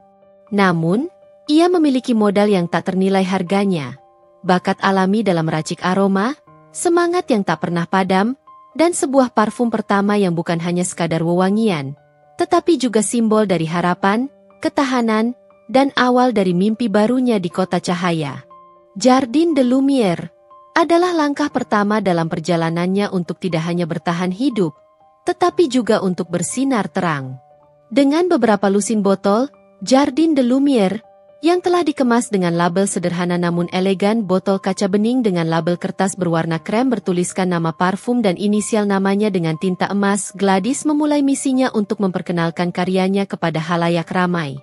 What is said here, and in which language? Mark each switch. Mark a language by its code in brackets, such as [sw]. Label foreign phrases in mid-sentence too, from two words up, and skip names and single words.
[id] Namun, ia memiliki modal yang tak ternilai harganya. Bakat alami dalam meracik aroma, semangat yang tak pernah padam, dan sebuah parfum pertama yang bukan hanya sekadar wewangian, tetapi juga simbol dari harapan, ketahanan, dan awal dari mimpi barunya di kota cahaya. Jardin de Lumière adalah langkah pertama dalam perjalanannya untuk tidak hanya bertahan hidup, tetapi juga untuk bersinar terang. Dengan beberapa lusin botol, Jardin de Lumière yang telah dikemas dengan label sederhana namun elegan, botol kaca bening dengan label kertas berwarna krem bertuliskan nama parfum dan inisial namanya dengan tinta emas, Gladys memulai misinya untuk memperkenalkan karyanya kepada halayak ramai.